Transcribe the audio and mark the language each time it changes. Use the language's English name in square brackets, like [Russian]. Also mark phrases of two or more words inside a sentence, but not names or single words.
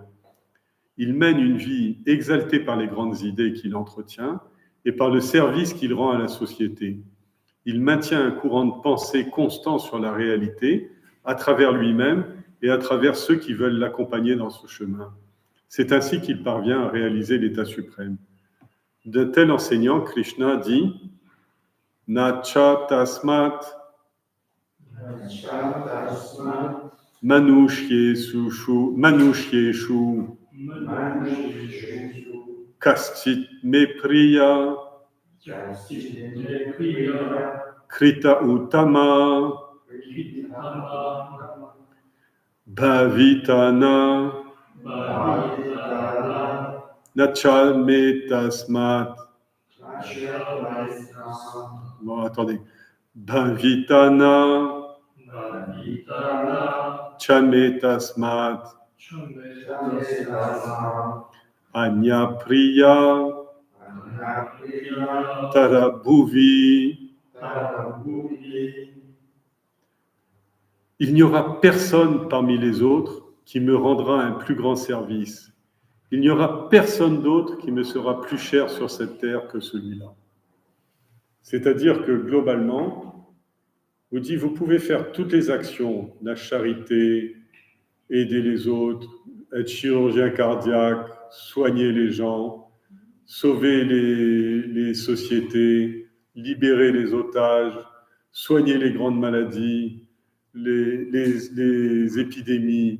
[French] Il mène une vie exaltée par les grandes idées qu'il entretient et par le service qu'il rend à la société. il maintient un courant de pensée constant sur la réalité à travers lui-même et à travers ceux qui veulent l'accompagner dans ce chemin. C'est ainsi qu'il parvient à réaliser l'état suprême. D'un tel enseignant, Krishna dit [Sanskrit] Nacha tasmat manushyeshu kaschit me priya krita uttama bhavitana nacha me tasmat. [French] Bon, attendez. [Sanskrit] Bhavitana chame tasmat anya priya tarabhuvi. [French] Il n'y aura personne parmi les autres qui me rendra un plus grand service. Il n'y aura personne d'autre qui me sera plus cher sur cette terre que celui-là. C'est-à-dire que globalement, vous dites, vous pouvez faire toutes les actions, la charité, aider les autres, être chirurgien cardiaque, soigner les gens, sauver les sociétés, libérer les otages, soigner les grandes maladies, les épidémies.